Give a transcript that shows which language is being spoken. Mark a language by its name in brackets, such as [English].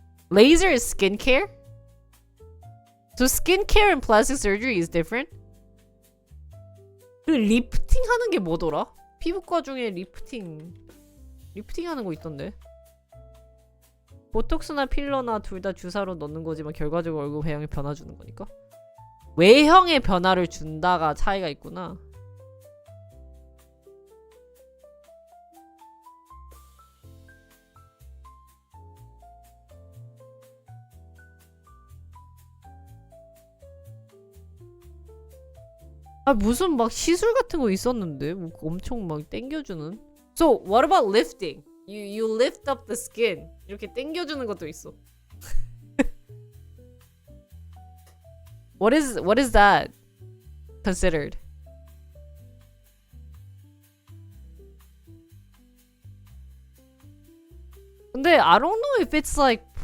[English] Laser is skincare? So skincare and plastic surgery is different? [Korean] 그 리프팅 하는 게 뭐더라? 피부과 중에 리프팅 하는 거 있던데. 보톡스나 필러나 둘 다 주사로 넣는 거지만 결과적으로 얼굴 외형에 변화 주는 거니까. 외형의 변화를 준다가 차이가 있구나. 아, 무슨 막 시술 같은 거 있었는데 뭐 엄청 막 땡겨주는. [English] So what about lifting? You lift up the skin. [Korean] 이렇게 땡겨주는 것도 있어. [English] What is that considered? [Korean] 근데 [English] I don't know if it's like.